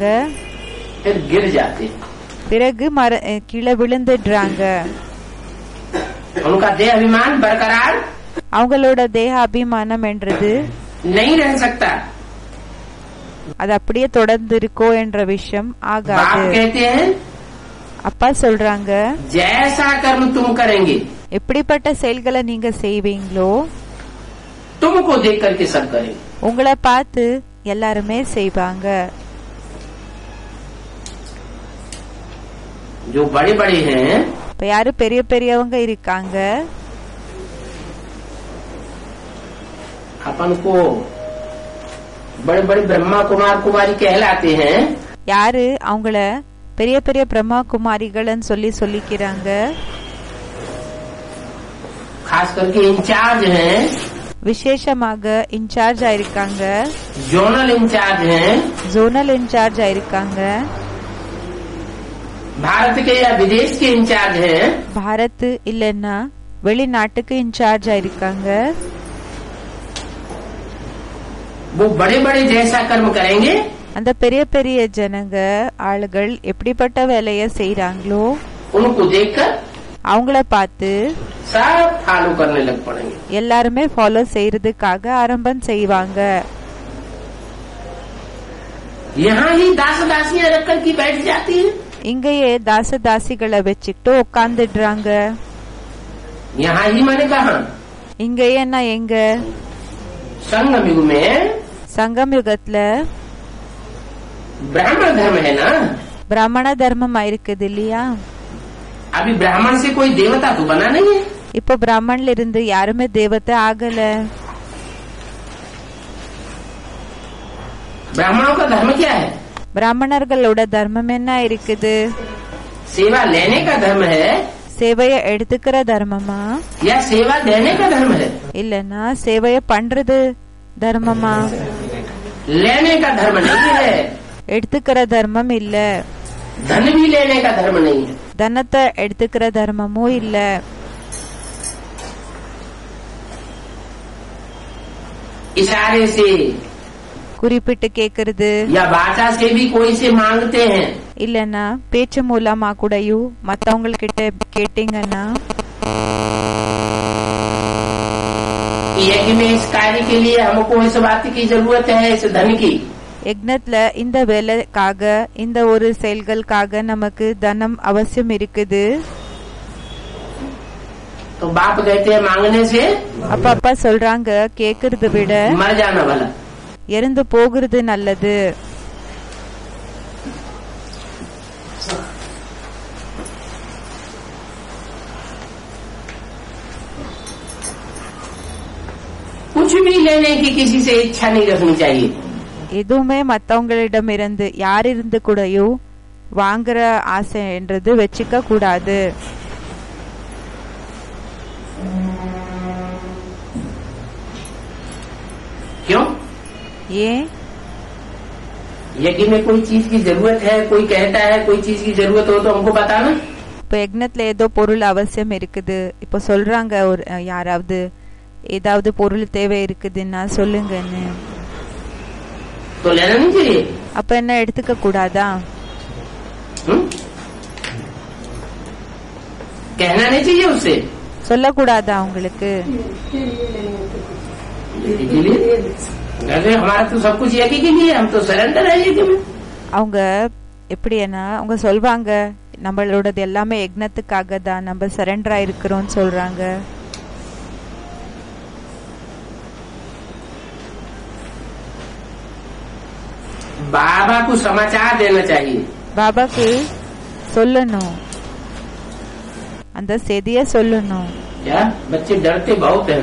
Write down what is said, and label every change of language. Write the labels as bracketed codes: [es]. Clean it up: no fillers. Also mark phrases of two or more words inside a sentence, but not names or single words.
[hi] फिर गिर जाते हैं. [ta] பிறகு கீழே விழுந்துடுறாங்க. [hi] उनका देह अभिमान बरकरार [ta] அவங்களோட தேக அபிமானம் என்றது [hi] नहीं रह सकता. [ta] அது அப்படியே தொடர்ந்து இருக்கோ என்ற விஷயம் [hi] बाप [ta] ஆகாது. [hi] कहते हैं [ta] அப்பா சொல்றாங்க [hi] जैसा कर्म तुम करेंगे [ta] எப்படிப்பட்ட செயல்களை நீங்க செய்வீங்களோ [hi] तुमको देख करके सब करेंगे. [ta] உங்களை பார்த்து எல்லாருமே செய்வாங்க. [hi] जो बड़े बड़े हैं [ta] இப்ப யாரு பெரிய பெரியவங்க இருக்காங்க [hi] अपन को बड़े बड़े ब्रह्मा कुमार कुमारी कहलाते हैं. [ta] யாரு அவங்கள பெரிய பெரிய பிரம்மா குமாரிகள்னு சொல்லிக்கிறாங்க. [hi] खास करके इंचार्ज हैं, [ta] விசேஷமாக இன்சார்ஜ் ஆயிருக்காங்க, [hi] जोनल इंचार्ज हैं, [ta] ஜோனல் இன்சார்ஜ் ஆயிருக்காங்க, [hi] भारत के या विदेश के इंचार्ज हैं. [ta] பாரத் இல்லன்னா வெளிநாட்டுக்கு இன்சார்ஜ் ஆயிருக்காங்க. [hi] वो बड़े बड़े जैसा कर्म करेंगे [ta] அந்த பெரிய பெரிய ஜனங்க ஆளுகள் எப்படிப்பட்ட வேலைய செய்யறாங்களோ [hi] उनको देखकर [ta] அவங்கள பார்த்து [hi] सब फॉलो करने लग पड़ेंगे. [ta] எல்லாருமே ஃபாலோ செய்யறதுக்காக ஆரம்பம் செய்வாங்க. [hi] यहाँ ही दास दासियां रख कर की बैठ जाती है. [ta] இங்கேயே தாச தாசிகளை வச்சுக்கிட்டு உட்காந்துடுறாங்க. [hi] यहाँ ही मैंने कहा [ta] இங்கேயே நான் எங்க [hi] संगम युग में [ta] சங்கம் யுகத்துல [hi] ब्राह्मण धर्म है ना. [ta] பிராமண தர்மம் இருக்குது இல்லையா? [hi] अभी ब्राह्मण से कोई देवता तो बना नहीं है. [ta] இப்ப பிராமண்ல இருந்து யாருமே தேவதை ஆகல. [hi] ब्राह्मणों का धर्म क्या है? [ta] பிராமணர்களோட தர்மம் என்ன இருக்குது? [hi] सेवा लेने का धर्म है [ta] சேவைய எடுத்துக்கிற தர்மமா [hi] या सेवा देने का धर्म है? [ta] இல்லன்னா சேவைய பண்றது தர்மமா? [hi] लेने का धर्म नहीं है. [ta] எடுத்துக்கிற தர்மம் இல்ல. [hi] धन भी लेने का धर्म नहीं है. [ta] தனத்தை எடுத்துக்கிற தர்மமும் இல்ல. [hi] इशारे से [ta] குறிப்பிட்டு கேக்குறது [hi] या वाचा से भी कोई से मांगते हैं. [ta] இல்லன்னா பேச்சு மூலமா கூடயும் மத்தவங்க கிட்ட கேட்டீங்கன்னா [hi] यज्ञ में इस कार्य के लिए हमको इस बात की जरूरत है, इस धन की. [ta] யக்னத்துல இந்த வேலைக்காக இந்த ஒரு செயல்களுக்காக நமக்கு தனம் அவசியம் இருக்குது. [hi] तो बाप कहते हैं मांगने से [ta] அப்பா சொல்றாங்க கேக்குறத விட [hi] मर जाना भला. [ta] இறந்து போகிறது நல்லது. [hi] कुछ भी लेने की किसी से इच्छा नहीं रखनी चाहिए. [ta] எதுவுமே மத்தவங்களிடமிருந்து யாரிருந்து கூடயும் வாங்குற ஆசைன்றது வச்சுக்க கூடாது. [hi] क्यों? [ta] ஏன்? [hi] यज्ञ में कोई चीज की जरूरत है, कोई कहता है कोई चीज की जरूरत हो तो हमको बताना। [ta] இப்ப யக்னத்துல ஏதோ பொருள் அவசியம் இருக்குது, இப்ப சொல்றாங்க ஒரு யாராவது ஏதாவது பொருள் தேவை இருக்குதுன்னா சொல்லுங்கன்னு. [hi] तो लेना नहीं चाहिए। [ta] அப்ப என்ன எடுத்துக்க கூடாதா? [hi] कहना नहीं चाहिए उससे, [ta] சொல்லக்கூடாதா உங்களுக்கு? [hi] हमारा तो सब कुछ यज्ञ के लिए, हम तो सरेंडर है यज्ञ में। [ta] அவங்க எப்படின்னா அவங்க சொல்வாங்க நம்மளோடது எல்லாமே யக்னத்துக்காக தான், நம்ம சரண்டர் ஆயிருக்கிறோம் சொல்றாங்க. [hi] बाबा को समाचार देना चाहिए। [ta] பாபாக்கு சொல்லணும், அந்த செய்திய சொல்லணும். [hi] क्या बच्चे डरते बहुत हैं,